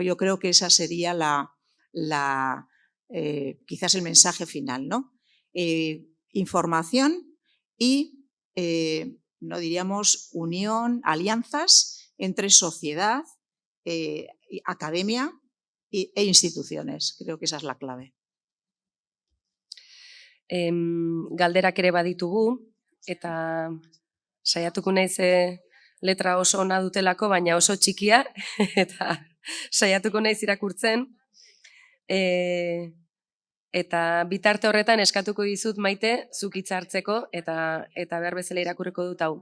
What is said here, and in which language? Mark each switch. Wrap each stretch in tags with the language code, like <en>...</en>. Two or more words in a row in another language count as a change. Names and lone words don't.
<es>Yo creo que esa sería quizás el mensaje final, ¿no? Información y, no diríamos, unión, alianzas entre sociedad, academia e instituciones. Creo que esa es la clave.</es> <eu>Galderak ere baditugu, eta saiatuko naiz letra oso ona dutelako, baina oso txikia, eta saiatuko naiz irakurtzen. Eta bitarte horretan eskatuko dizut, Maite, zuk hitza hartzeko, eta behar bezala irakurriko dut hau.</eu>